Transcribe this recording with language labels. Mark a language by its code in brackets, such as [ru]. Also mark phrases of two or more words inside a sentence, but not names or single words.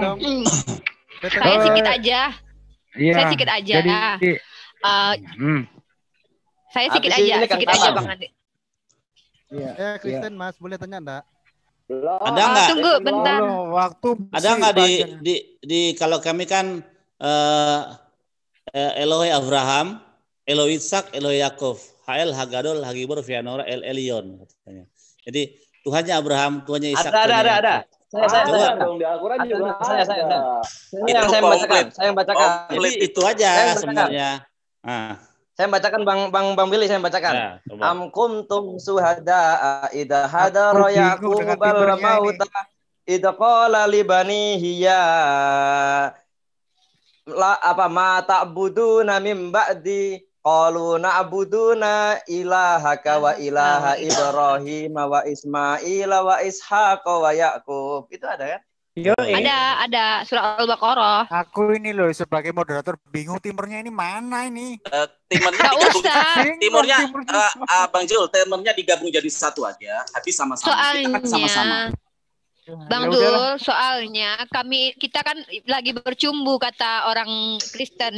[id] Saya sedikit aja. Iya. Saya sedikit aja. Saya sedikit aja Bang Andi. Iya. Kristen Mas, boleh tanya enggak? Ada enggak? Tunggu bentar. Waktu ada enggak di kalau kami kan [he] אלוהי אברהם, אלוהי יצחק, אלוהי יעקב, האל הגדול הגיבור והנורא אל עליון katanya. [id] Jadi Tuhannya Abraham, Tuhannya Ishak. Ada. Saya dong di Al-Quran juga saya. Ini yang Itu saya bacakan. Saya bacakan. Jadi itu aja sebenarnya. Saya bacakan Bang Billy, saya bacakan. Ya, coba. [ar] أم كنتم شهداء إذ حضر يعقوب الموت إذ قال لبنيه يا ما تعبدون من بعدي قالوا نعبد إلهك وإله إبراهيم وإسماعيل وإسحاق ويعقوب. [id] Itu ada kan? Ada surah Al-Baqarah. Aku ini loh sebagai moderator bingung timernya ini mana ini? Timernya digabung. Timurnya Bang Jul, timernya digabung jadi satu aja. Habis sama-sama. Soalnya, kita kan sama-sama. Bang Dul, soalnya kita kan lagi bercumbu kata orang Kristen.